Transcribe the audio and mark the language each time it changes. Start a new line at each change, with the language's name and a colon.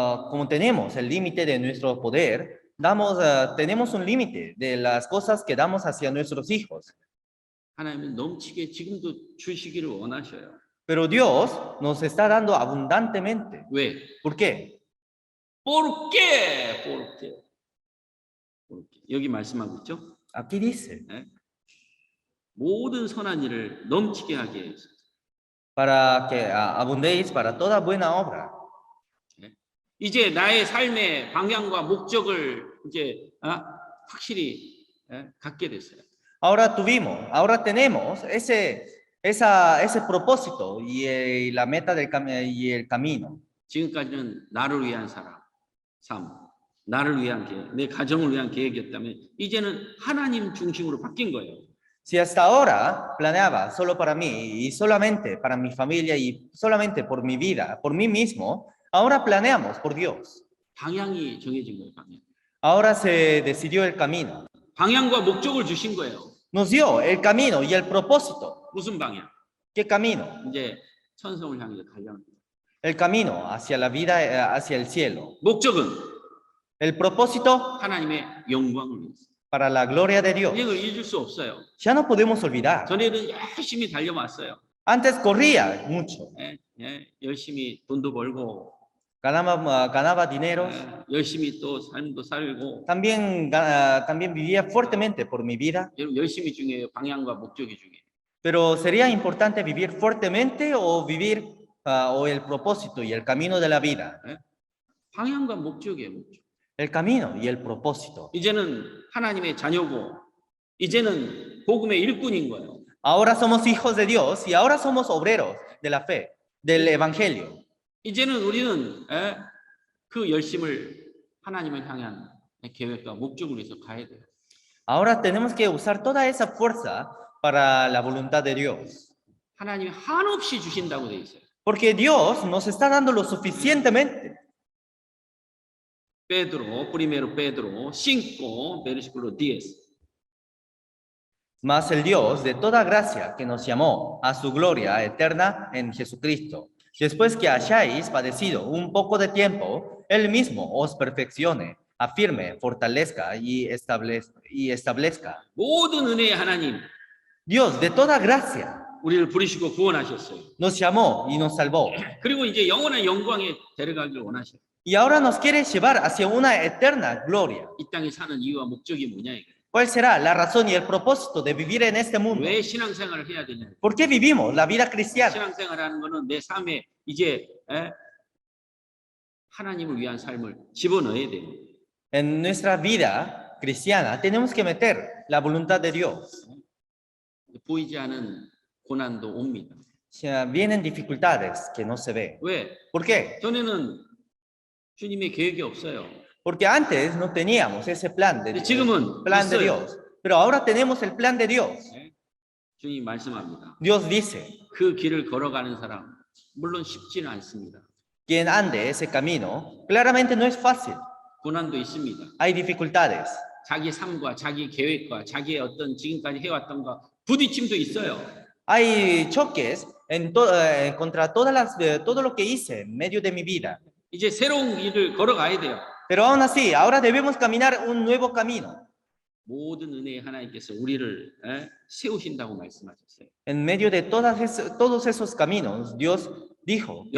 Spanish: Como tenemos el límite de nuestro poder, tenemos un límite de las cosas que damos hacia nuestros hijos.
Korean: 하나님은 넘치게 지금도 주시기를 원하셔요.
Spanish: Pero Dios nos está dando abundantemente.
Korean: 왜?
Spanish: ¿Por qué? ¿Por qué?
Korean: 여기 말씀하고 있죠?
Spanish: Aquí dice,
Korean: 모든 선한 일을 넘치게 하게 해서
Spanish: para que abundéis para toda buena obra.
Korean: 이제 나의 삶의 방향과 목적을 이제 확실히 갖게 됐어요.
Spanish: Ahora tenemos ese propósito y la meta y el camino.
Korean: 지금까지는 나를 위한 삶, 나를 위한 계획, 내 가정을 위한 계획이었다면 이제는 하나님 중심으로 바뀐 거예요.
Spanish: Si hasta ahora planeaba solo para mí y solamente para mi familia y solamente por mi vida, por mí mismo, ahora planeamos por Dios.
Korean: 방향이 정해진 거예요, 방향.
Spanish: Ahora se decidió el camino.
Korean: 방향과 목적을 주신 거예요.
Spanish: Nos dio el camino y el propósito.
Korean: 무슨 방향?
Spanish: ¿Qué camino?
Korean: 이제 천성을 향해 가려는 거예요.
Spanish: El camino hacia la vida, hacia el cielo.
Korean: 목적은
Spanish: El propósito
Korean: 하나님의 영광을 위해서.
Spanish: para la gloria de Dios.
Korean: 이걸 잊을 수 없어요.
Spanish: Ya no podemos olvidar.
Korean: 전에는 열심히 달려왔어요.
Spanish: Antes corría mucho.
Korean: 열심히 돈도 벌고
Spanish: Ganaba dinero.
Korean: 열심히 또 삶도 살고
Spanish: También vivía fuertemente por mi vida.
Korean: 열심히 중요해요. 방향과 목적이 중요해요.
Spanish: Pero sería importante vivir fuertemente o vivir o el propósito y el camino de la vida.
Korean: 방향과 목적이에요. 목적.
Spanish: El camino y el propósito.
Korean: 이제는 하나님의 자녀고 이제는 복음의 일꾼인 거예요.
Spanish: Ahora somos hijos de Dios y ahora somos obreros de la fe, del evangelio.
Korean: 이제는 우리는 그 열심을 하나님을 향한 계획과 목적을 위해서 가야 돼요.
Spanish: Ahora tenemos que usar toda esa fuerza para la voluntad de Dios.
Korean: 하나님이 한없이 주신다고 돼 있어요.
Spanish: Porque Dios nos está dando lo suficientemente. Pedro, primero Pedro 5, versículo 10. Mas el Dios de toda gracia que nos llamó a su gloria eterna en Jesucristo, después que hayáis padecido un poco de tiempo, Él mismo os perfeccione, afirme, fortalezca y establezca.
Korean: 모든 은혜의 하나님,
Spanish: Dios de toda gracia
Korean: 우리를 부르시고 구원하셨어요.
Spanish: nos llamó y nos salvó.
Korean: 그리고 이제 영원한 영광에 데려가기를 원하셔요.
Spanish: Y ahora nos quiere llevar hacia una eterna gloria.
Korean: 이 땅에 사는 이유와 목적이 뭐냐 이게.
Spanish: ¿Cuál será la razón y el propósito de vivir en este mundo?
Korean: 왜 신앙생활을 해야 되냐.
Spanish: ¿Por qué vivimos la vida cristiana?
Korean: 신앙생활하는 거는 내 삶에 이제 하나님을 위한 삶을 집어넣어야 돼요.
Spanish: En nuestra vida cristiana tenemos que meter la voluntad de Dios.
Korean: 보이지 않은 고난도 옵니다.
Spanish: O sea, vienen dificultades que no se ven.
Korean: 왜?
Spanish: ¿Por qué?
Korean: 전에는 주님의 계획이 없어요.
Spanish: Porque antes no teníamos ese plan de
Korean: 지금은 있어요.
Spanish: Dios. Pero ahora tenemos el plan de Dios.
Korean: 주님이 말씀합니다.
Spanish: Dios dice,
Korean: 그 길을 걸어가는 사람 물론 쉽지는 않습니다.
Spanish: quien ande ese camino, claramente no es fácil.
Korean: 고난도 있습니다.
Spanish: Hay dificultades.
Korean: 자기 삶과 자기 계획과 자기의 어떤 지금까지 해왔던 거 부딪힘도 있어요.
Spanish: Hay choques contra todo lo que hice en medio de mi vida.
Korean: 이제 새로운 길을 걸어가야 돼요.
Spanish: Pero aún así, ahora debemos caminar un nuevo camino.
Korean: 모든 은혜의 하나님께서 우리를 세우신다고 말씀하셨어요.
Spanish: En medio de todos esos caminos, Dios dijo que